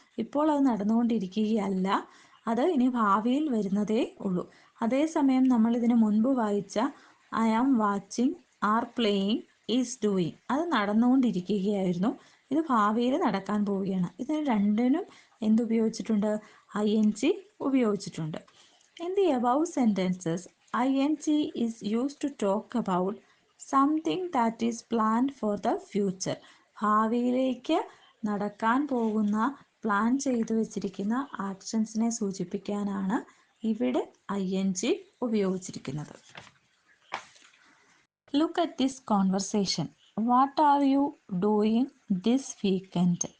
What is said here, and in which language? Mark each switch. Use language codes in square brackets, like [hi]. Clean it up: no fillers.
[ml] ഇപ്പോൾ അത് നടന്നുകൊണ്ടിരിക്കുകയല്ല, അത് ഇനി ഭാവിയിൽ വരുന്നതേ ഉള്ളൂ. അതേസമയം നമ്മൾ ഇതിന് മുൻപ് വായിച്ച [en] I am watching, are playing, is doing, [ml] അത് നടന്നുകൊണ്ടിരിക്കുകയായിരുന്നു. ഇത് ഭാവിയിൽ നടക്കാൻ പോവുകയാണ്. ഇതിന് രണ്ടിനും എന്തുപയോഗിച്ചിട്ടുണ്ട്? ING ഉപയോഗിച്ചിട്ടുണ്ട്. [en] In the above sentences, ING is used to talk about something that is planned for the future. [ml] ഭാവിയിലേക്ക് നടക്കാൻ പോകുന്ന, പ്ലാൻ ചെയ്തു വെച്ചിരിക്കുന്ന ആക്ഷൻസിനെ സൂചിപ്പിക്കാനാണ് ഇവിടെ ING ഉപയോഗിച്ചിരിക്കുന്നത്. [en] Look at this conversation. What are you doing this weekend?